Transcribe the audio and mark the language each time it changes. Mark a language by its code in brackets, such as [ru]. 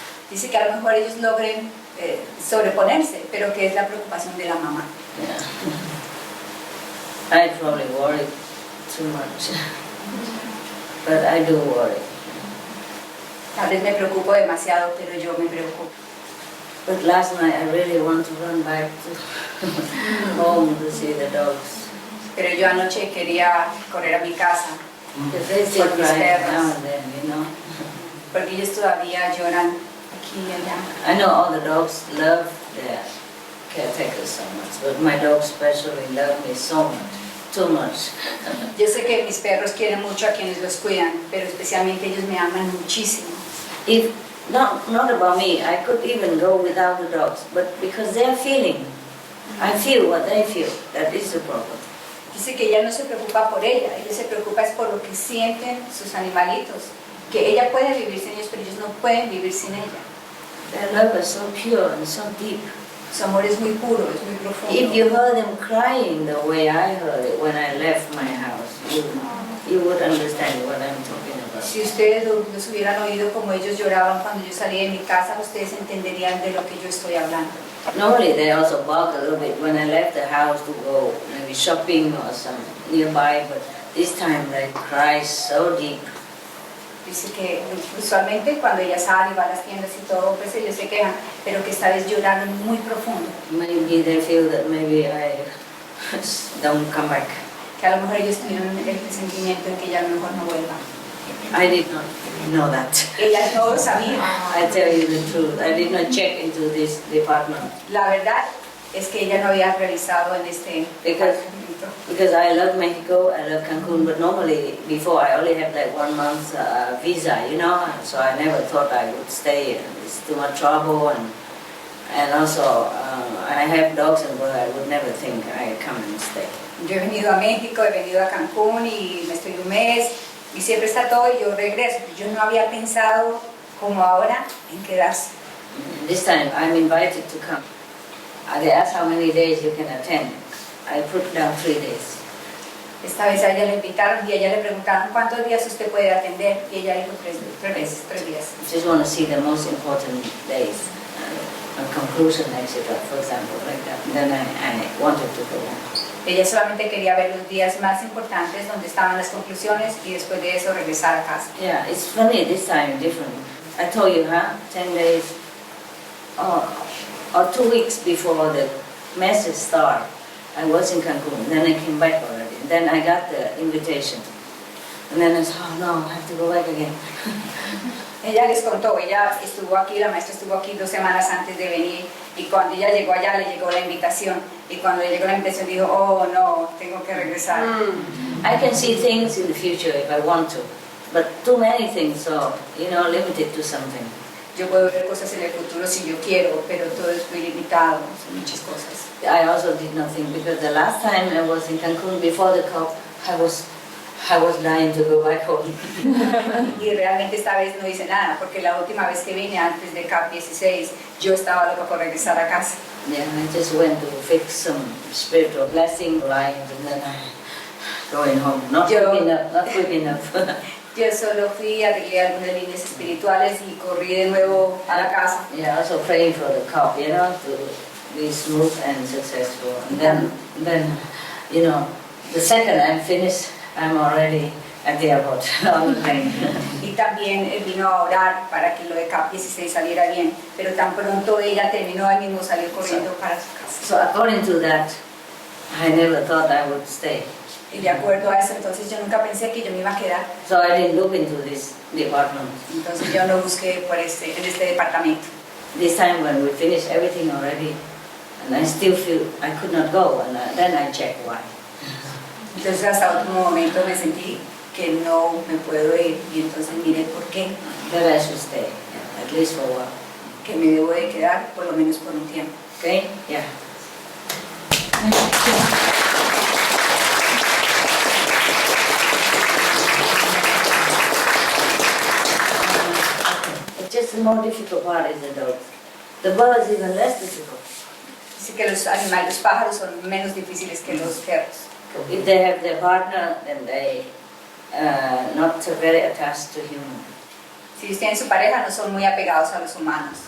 [es] Dice que a lo mejor ellos logren sobreponerse, pero que es la preocupación de la mamá. [en] Yeah. I probably worry too much. But I do worry. [es] Tal vez me preocupo demasiado, pero yo me preocupo. [en] But last night I really want to run back to home to see the dogs. [es] Pero yo anoche quería correr a mi casa por mis perros. [en] Then, [es] porque ellos todavía lloran aquí y allá. [en] I know all the dogs love their caretakers so much, but my dogs especially love me so much. Too much. [es] Yo sé que mis perros quieren mucho a quienes los cuidan, pero especialmente ellos me aman muchísimo. [en] If not about me, I could even go without the dogs, but because they're feeling, I feel what they feel. That is the problem. [es] Dice que ella no se preocupa por ella se preocupa es por lo que sienten sus animalitos, que ella puede vivir sin ellos, pero ellos no pueden vivir sin ella. [en] Their love is so pure and so deep. [es] Su amor es muy puro, es muy profundo. [en] If you heard them crying the way I heard it when I left my house, you would understand what I'm talking about. [es] Si ustedes los hubieran oído como ellos lloraban cuando yo salí de mi casa, ustedes entenderían de lo que yo estoy hablando. [en] Normally they also bark a little bit when I left the house to go maybe shopping or some nearby, but this time they cry so deep. [es] Dice que usualmente cuando ella sale y va a las tiendas y todo, pues ellos se quejan, pero que esta vez lloraron muy profundo. [en] Maybe they feel that maybe I don't come back. [es] Que a lo mejor ellos tuvieron el sentimiento de que ella a lo mejor no vuelva. [en] I did not know that. [es] Ella no lo sabía. [en] I tell you the truth. I did not check into this department. [es] La verdad es que ella no había revisado en este [en] because I love Mexico, I love Cancun, but normally before I only had like 1 month visa, you know, so I never thought I would stay. It's too much trouble, and also I have dogs and but I would never think I'd come and stay. [es] Yo he venido a México, he venido a Cancún y me estoy un mes y siempre está todo y yo regreso. Yo no había pensado como ahora en quedarse. [en] This time I'm invited to come. They asked how many days you can attend. I put down 3 days. [es] Esta vez a ella le invitaron y a ella le preguntaron cuántos días usted puede atender y ella dijo 3 días. [en] I just want to see the most important days, a conclusion, etc. For example, like that. Then I wanted to go. [es] Ella solamente quería ver los días más importantes donde estaban las conclusiones y después de eso regresar a casa. [en] Yeah, it's funny this time, different. I told you, 10 days or 2 weeks before the message started. I was in Cancun, then I came back already. Then I got the invitation. And then I said, oh no, I have to go back again. [es] Ella les contó, ella estuvo aquí, la maestra estuvo aquí 2 semanas antes de venir y cuando ella llegó allá le llegó la invitación y cuando le llegó la invitación dijo, oh no, tengo que regresar. [en] I can see things in the future if I want to, but too many things, so, limited to something. [es] Yo puedo ver cosas en el futuro si yo quiero, pero todo es muy limitado, son muchas cosas. [en] I also did not think, because the last time I was in Cancun before the COP, I was dying to go back home. [es] Y realmente esta vez no hice nada, porque la última vez que vine antes de CAP 16, yo estaba loca por regresar a casa. [en] Yeah, I just went to fix some spiritual blessing lines and then going home. Not quick enough. [es] Yo solo fui a arreglé algunas líneas espirituales y corrí de nuevo a la casa. [en] Yeah, also praying for the COP, to be smooth and successful. And then, the second I'm finished, I'm already at the airport on the plane. [es] Y también vino a orar para que lo de CAP 16 saliera bien, pero tan pronto ella terminó, él mismo salió corriendo para su casa. [en] So according to that, I never thought I would stay. [es] Y de acuerdo a eso, entonces yo nunca pensé que yo me iba a quedar. [en] So I didn't look into this department. [es] Entonces yo no busqué en este departamento. [en] This time when we finished everything already, and I still feel I could not go, and then I checked why. [es] Entonces hasta último momento me sentí que no me puedo ir y entonces miré por qué. [en] That I should stay, at least for a while. [es] Que me debo de quedar por lo menos por un tiempo. [en] Okay? Yeah. Just the more difficult part is the dogs. The birds even less difficult. [es] Así que los animales, los pájaros son menos difíciles que los perros. [en] If they have their partner, then they not very attached to humans. [es] Si tienen su pareja, no son muy apegados a los humanos.